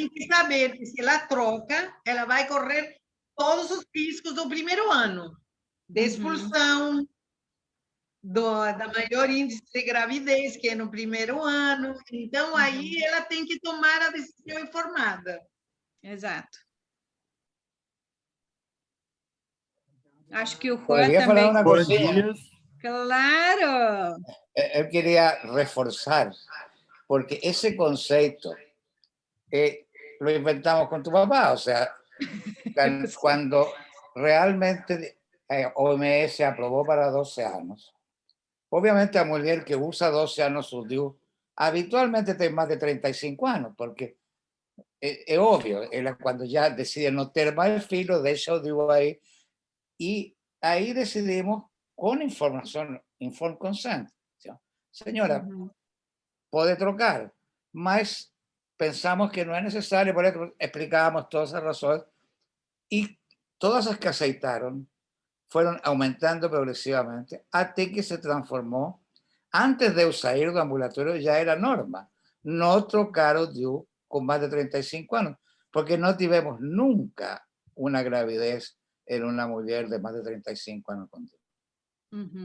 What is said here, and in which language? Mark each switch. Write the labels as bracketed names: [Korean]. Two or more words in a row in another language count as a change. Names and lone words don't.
[Portuguese] tem que saber que se ela troca, ela vai correr todos os riscos do primeiro ano, de expulsão, da maior índice de gravidez, que é no primeiro ano. Então, aí ela tem que tomar a decisão informada. Exato. Acho que o Juan [Spanish] ¿Podría falar [Portuguese] também. [Spanish] una [Portuguese] Boas [Spanish] cosilla? [Portuguese] dias. Claro! [Spanish] Yo quería reforzar, porque ese concepto lo inventamos con tu papá, o sea, cuando realmente OMS aprobó para 12 años, obviamente a mujer que usa 12 años su DIU, habitualmente tiene más de 35 años, porque es obvio, cuando ya deciden no tener más el filo, deja el DIU ahí, y ahí decidimos con información, [English] informed consent. [Spanish] Señora, puede trocar, mas pensamos que no es necesario, por eso explicábamos todas esas razones, y todas las que aceitaron fueron aumentando progresivamente hasta que se transformó. Antes de salir del ambulatorio ya era norma no trocar o DIU con más de 35 años, porque no tuvimos nunca una gravidez en una mujer de más de 35 años con DIU.